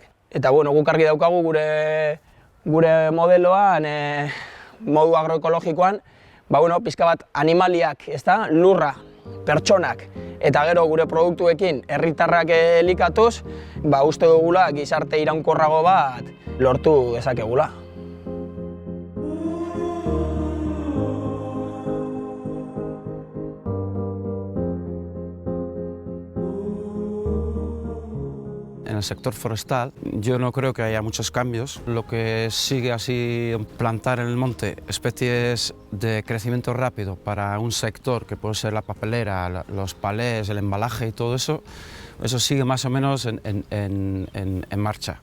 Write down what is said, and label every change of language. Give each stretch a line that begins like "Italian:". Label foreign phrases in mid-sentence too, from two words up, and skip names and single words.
Basque: Eta guk argi daukagu gure modeloan, modu agroekologikoan, pixka bat animaliak, lurra, pertsonak, eta gero gure produktuekin herritarrak elikatuz, uste dugula gizarte iraunkorrago bat lortu dezakegula.
Spanish: En el sector forestal yo no creo que haya muchos cambios. Lo que sigue así plantar en el monte especies de crecimiento rápido para un sector que puede ser la papelera, los palés, el embalaje y todo eso, eso sigue más o menos en marcha.